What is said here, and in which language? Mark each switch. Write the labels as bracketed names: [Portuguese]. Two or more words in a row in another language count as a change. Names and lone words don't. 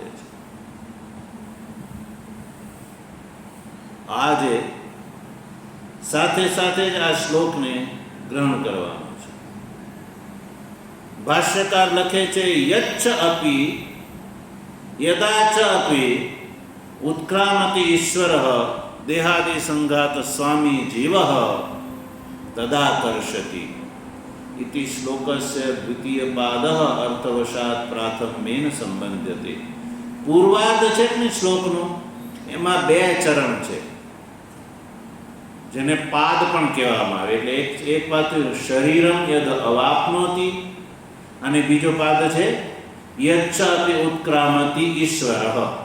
[Gujarati] આજે સાથે જ આ શ્લોકને ગ્રહણ કરવાનો છે. ભાષ્યકાર લખે છે [Sanskrit] યચ્ચ અપી યદા ચ અપી ઉત્ક્રામતિ ઈશ્વરઃ દેહાદિ સંઘાત સ્વામી જીવઃ તદા કર્ષતિ इति श्लोकस्य द्वितीय पादः अर्थवशात् प्राथम्येन संबध्यते. [Gujarati] पूर्वार्ध છે ને શ્લોકનો એમાં 2 ચરણ છે જેને પાદ પણ કહેવામાં આવે. એટલે એક પાદ [Sanskrit] શરીરમ યદ અવાપ્નોતિ [Gujarati] અને બીજો પાદ છે [Sanskrit] યચ્છાપિ ઉત્ક્રામતિ ઈશ્વરઃ.